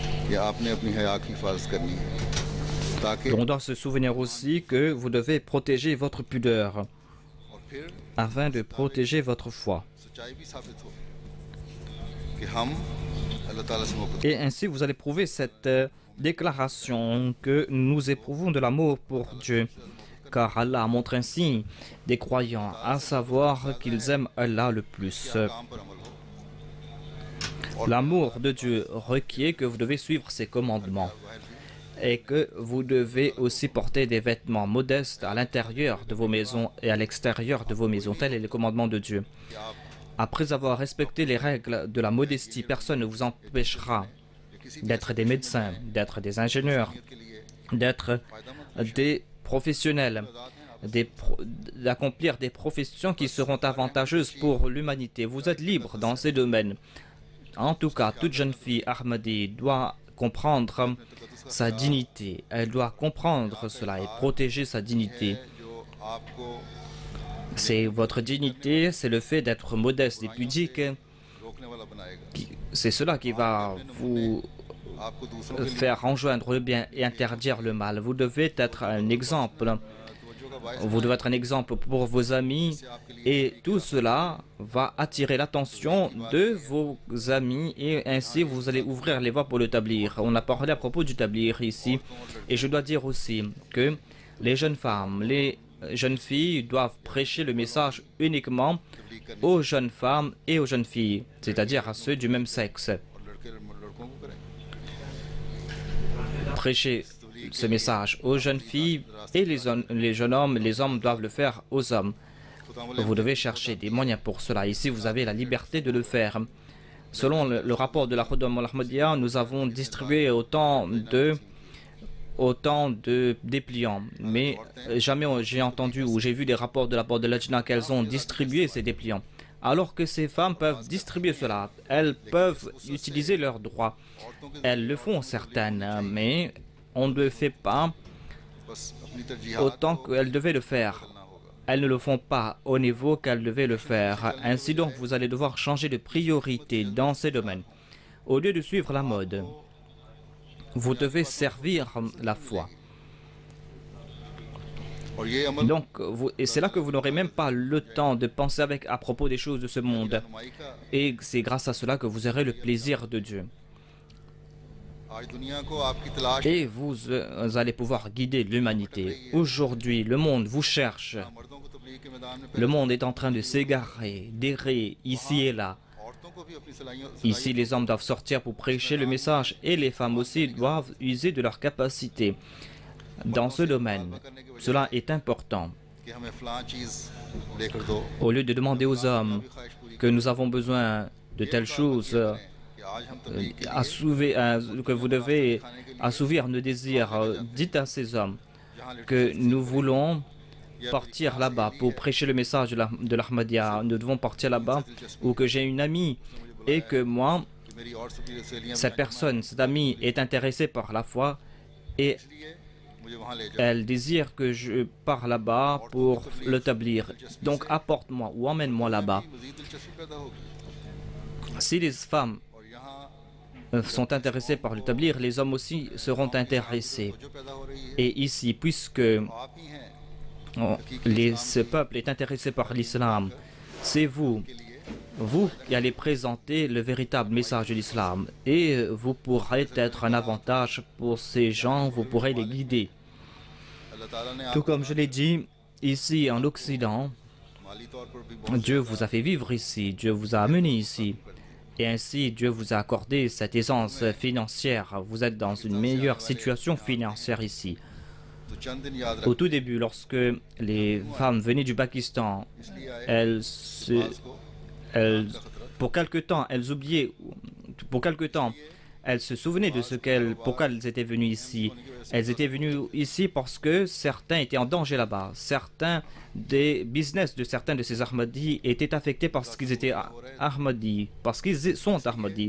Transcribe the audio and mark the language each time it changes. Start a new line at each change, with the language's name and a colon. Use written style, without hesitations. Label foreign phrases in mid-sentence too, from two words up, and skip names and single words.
Urdu: یا آپ نے اپنی حیا کی حفاظت کرنی ہے تاکہ
French: On doit se souvenir aussi que vous devez protéger votre pudeur
Urdu: اور پھر
French: afin de protéger votre foi.
Urdu: سچائی بھی ثابت ہو کہ ہم اللہ تعالیٰ سے محبت
French: Et ainsi, vous allez prouver cette déclaration que nous éprouvons de l'amour pour Dieu. Car Allah montre ainsi des croyants, à savoir qu'ils aiment Allah le plus.
Urdu: کام پر عمل ہو
French: L'amour de Dieu requiert que vous devez suivre ses commandements et que vous devez aussi porter des vêtements modestes à l'intérieur de vos maisons et à l'extérieur de vos maisons. Tel est le commandement de Dieu. Après avoir respecté les règles de la modestie, personne ne vous empêchera d'être des médecins, d'être des ingénieurs, d'être des professionnels, d'accomplir des professions qui seront avantageuses pour l'humanité. Vous êtes libre dans ces domaines. En tout cas, toute jeune fille Ahmadi doit comprendre sa dignité. Elle doit comprendre cela et protéger sa dignité.
Urdu: جو آپ کو
French: C'est votre dignité, c'est le fait d'être modeste et pudique.
Urdu: روکنے والا بنائے گا
French: C'est cela qui va vous
Urdu: آپ کو دوسروں کے لیے
French: faire enjoindre le bien et interdire le mal. Vous devez être un exemple.
Urdu: توجہ کا باعث
French: Vous devez être un exemple pour vos amis et tout cela va attirer l'attention de vos amis et ainsi vous allez ouvrir les voies pour le tablir. On a parlé à propos du tablir ici et je dois dire aussi que les jeunes femmes, les jeunes filles doivent prêcher le message uniquement aux jeunes femmes et aux jeunes filles, c'est-à-dire à ceux du même sexe.
Urdu: اور لڑکوں کو کریں
French: Prêcher ce message aux jeunes filles et les jeunes hommes, les hommes doivent le faire aux hommes. Vous devez chercher des moyens pour cela. Ici, vous avez la liberté de le faire. Selon le rapport de la Khudam al-Ahmadiyya, nous avons distribué autant de dépliants. Mais jamais j'ai entendu ou j'ai vu des rapports de la part de l'Ajna qu'elles ont distribué ces dépliants. Alors que ces femmes peuvent distribuer cela, elles peuvent utiliser leurs droits. Elles le font certaines, mais on ne le fait pas
Urdu: بس اپنی ترجیحات
French: autant qu'elles devaient le faire.
Urdu: کرنا ہوگا
French: Elles ne le font pas au niveau qu'elles devaient le faire. Ainsi donc, vous allez devoir changer de priorité dans ces domaines. Au lieu de suivre la mode, vous devez servir la foi.
Urdu: اور یہ عمل
French: Donc, et c'est là que vous n'aurez même pas le temps de penser à propos des choses de ce monde.
Urdu: رہنمائی کا
French: Et c'est grâce à cela que vous aurez le plaisir de Dieu.
Urdu: آج دنیا کو آپ کی تلاش
French: Et vous allez pouvoir guider l'humanité. Aujourd'hui, le monde vous cherche.
Urdu: مردوں کو تبلیغ کے میدان میں
French: Le monde est en train de s'égarer, d'errer ici et là.
Urdu: عورتوں کو بھی اپنی
French: Ici, les hommes doivent sortir pour prêcher le message et les femmes aussi doivent user de leur capacité dans ce domaine. Cela est important.
Urdu: کہ ہمیں فلاں چیز لے کر دو
French: Au lieu de demander aux hommes que nous avons besoin de telles choses,
Urdu: کہ آج ہم تبلیغ کے
French: que vous devez assouvir nos désirs, dites à ces hommes que nous voulons partir là-bas pour prêcher le message de l'Ahmadiyya. Nous devons partir là-bas, ou que j'ai une amie et que moi,
Urdu: کہ میری اور سبھی سہیلیاں
French: cette personne, cette amie est intéressée par la foi et
Urdu: اس لیے مجھے وہاں لے جاؤ
French: elle désire que je pare là-bas pour l'établir. Donc apporte-moi ou emmène-moi là-bas.
Urdu: مزید دلچسپی پیدا ہوگی
French: Si les femmes
Urdu: اور یہاں
French: sont intéressées par l'établir, les hommes aussi seront intéressés.
Urdu: جو پیدا ہو رہی ہے
French: Et ici, puisque
Urdu: آپ ہی ہیں
French: ce peuple est intéressé par l'islam, c'est vous qui allez présenter le véritable message de l'islam. Et vous pourrez être un avantage pour ces gens, vous pourrez les guider.
Urdu: اللہ تعالیٰ نے
French: Tout comme je l'ai dit, ici en Occident,
Urdu: مالی طور پر بھی بہت
French: Dieu vous a fait vivre ici, Dieu vous a amené ici. Et ainsi, Dieu vous a accordé cette aisance financière. Vous êtes dans une meilleure situation financière ici.
Urdu: تو چند دن یاد
French: Au
Urdu: रख
French: tout début, lorsque les femmes venaient du Pakistan,
Urdu: اس لیے آئے
French: elles,
Urdu: को
French: pour quelque temps, elles oubliaient, pour quelque temps, elles se souvenaient de pourquoi elles étaient venues ici. Elles étaient venues ici parce que certains étaient en danger là-bas. Certains des business de certains de ces Ahmadis étaient affectés parce qu'ils étaient Ahmadis, parce qu'ils sont Ahmadis.